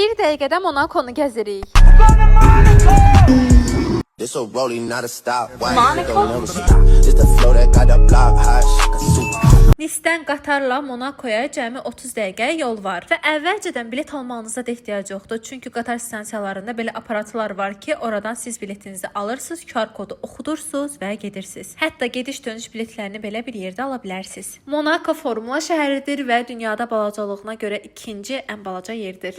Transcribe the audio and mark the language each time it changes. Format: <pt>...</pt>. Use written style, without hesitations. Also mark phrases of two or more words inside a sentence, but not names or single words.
<az>dəqiqədə Monakonu gəzirik.</az> <en>This a rolling, not a stop. Monaco. Just a flow that got the block hot. Super.</en> <az>Nisdən Qatarla Monakoya cəmi 30 dəqiqə yol var və əvvəlcədən bilet almağınıza da ehtiyac yoxdur. Çünki qatar stansiyalarında belə aparatlar var ki, oradan siz biletinizi alırsınız, QR kodu oxudursunuz və gedirsiniz. Hətta gediş-dönüş biletlərini belə bir yerdə ala bilərsiniz. Monako formula şəhəridir və dünyada balacalığına görə ikinci ən balaca yerdir.</az>